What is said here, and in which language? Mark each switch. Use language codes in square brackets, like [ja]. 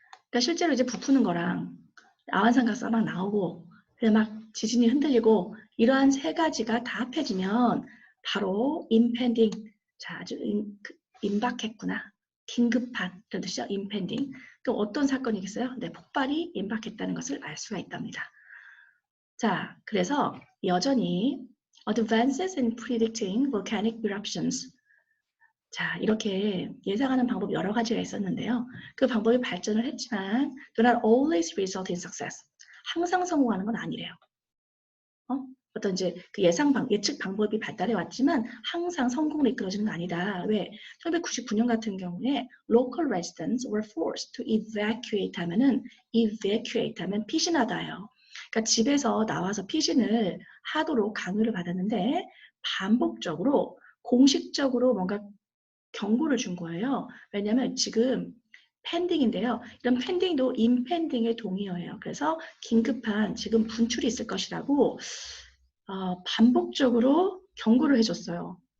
[ko] 그러니까 실제로 이제 부푸는 거랑 아완삼각사가 막 나오고 막 지진이 흔들리고 이러한 세 가지가 다 합해지면 바로 impending, 자, 아주 임박했구나. 긴급한 이런 뜻이죠. impending. 또 어떤 사건이겠어요? 네, 폭발이 임박했다는 것을 알 수가 있답니다. 자, 그래서 여전히 [en] advances in predicting volcanic eruptions. [ko] 자, 이렇게 예상하는 방법이 여러 가지가 있었는데요. 그 방법이 발전을 했지만 [en] do not always result in success. [ko] 항상 성공하는 건 아니래요. 어떤 이제 그 예측 방법이 발달해 왔지만 항상 성공으로 이끌어지는 건 아니다. 왜? 1999년 같은 경우에 [en] local residents were forced to evacuate [ko] 하면 피신하다예요. 그러니까 집에서 나와서 피신을 하도록 강요를 받았는데 반복적으로 공식적으로 뭔가 경고를 준 거예요. 왜냐하면 지금 펜딩인데요. 이런 펜딩도 임펜딩의 동의어예요. 그래서 긴급한 지금 분출이 있을 것이라고 반복적으로 경고를 해줬어요.